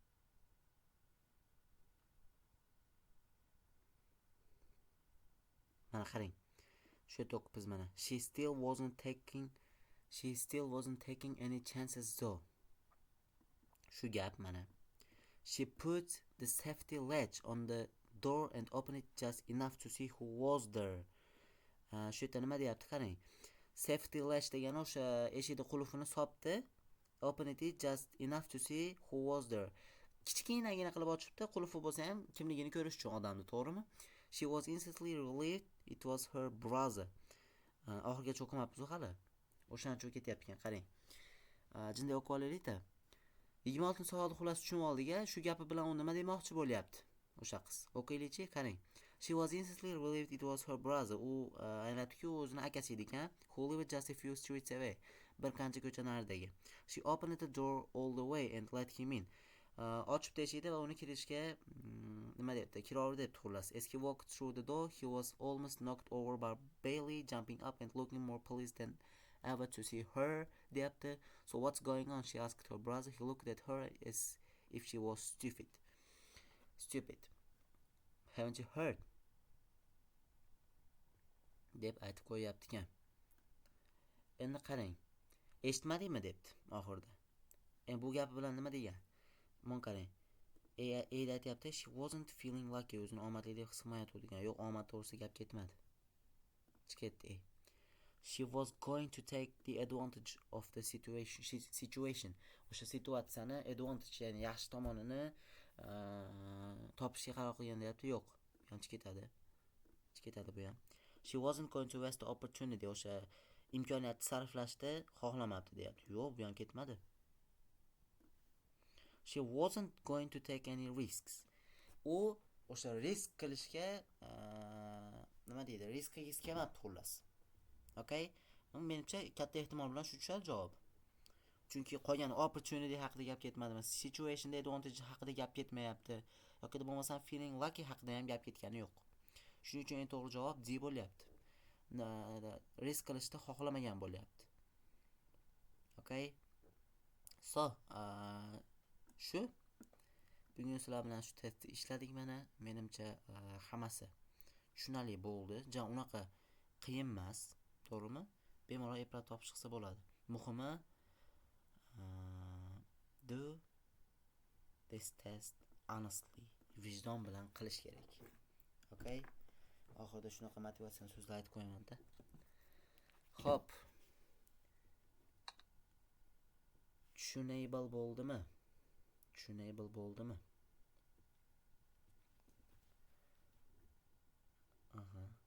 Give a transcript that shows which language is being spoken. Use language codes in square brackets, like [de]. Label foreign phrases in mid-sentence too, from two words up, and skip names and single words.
[uz] Mana qarang. Shu yerda o'qibmiz mana. [en] She still wasn't taking any chances though. [uz] Shu gap mana. [en] She put the safety latch on the door and opened it just enough to see who was there. [uz] Shu yerda nima deyapti qarang. [en] Safety latch [uz] degani o'sha eshikning qulfini sopdi. [en] Open it just enough to see who was there. [uz] Kichkinagina qilib ochibdi, qulfi bo'lsa ham kimligini ko'rish uchun odamni, to'g'rimi? [en] She was instantly relieved it was her brother. [uz] Oxirgacha o'qimabmiz hali. O'shancha ketyapti ekan, qarang. Jinday o'qib olaylik-da. 26-savolni xullas tushunib oldik-a, shu gapi bilan u nima demoqchi bo'lyapti? O'sha qiz. O'qiylik-chi, qarang. [en] She was instantly relieved it was her brother. [uz] U anglatdiki, o'zini akasi ekan, [en] who lived just a few streets away. [uz] Bir qancha ko'cha naridagi. [en] She opened the door all the way and let him in. [uz] Ochib eshikni va uni kirishga nima debdi? Kiraver debdi xullas. [en] As he walked through the door, he was almost knocked over by Bailey jumping up and looking more pleased than ever to see her debdi. So what's going on? She asked her brother. He looked at her as if she was stupid. Haven't you heard? [uz] deb aytib qo'yapti ekan. Endi qarang. Eshitmadingmi debdi oxirida. Bu gapi bilan nima degan? Mon qarang. Aytyapti, [en] she wasn't feeling lucky, [uz] o'zini omadli deb his qilmayotdi degan. Yo'q, omad to'g'risida gap ketmadi. Chiqdi. [en] She was going to take the advantage of the situation. [uz] O'sha situatsiyani advantage, ya'ni yaxshi tomonini topishga qaror qilgan deyapti. Yo'q, yanchi ketadi bu ham. [en] She wasn't going to waste the opportunity. [uz] O'sha imkoniyatni sarflashni xohlamabdi deyapti. Yo'q, bu ham ketmadi. [en] She wasn't going to take any risks. [uz] U o'sha risk qilishga nima deydi? Risk qilgisi kelmabdi xullas. Okay? Menimcha katta ehtimol bilan shu tushadi javob. Chunki qolgan opportunity haqida gap ketmadimi, situationda advantage haqida gap ketmayapti, yoki bo'lmasam [en] feeling lucky [uz] haqida ham gap ketgani yo'q. Shuning uchun eng to'g'ri javob D bo'lyapti. Risk qilishni xohlamagan bo'lyapti. Okay? So, shu bugun sizlar bilan shu testni ishladik mana. Menimcha hammasi tushunarli bo'ldi. Unaqa qiyin emas, to'g'rimi? Bemalol eplab topish chiqsa bo'ladi. Muhimi [en] do this test honestly. [uz] Vijdon bilan qilish kerak. Okay? Oxirida shunaqa motivatsion so'zlar aytib qo'yaman-da. Xo'p. Tushunable bo'ldimi? Tushunable bo'ldimi? Aha.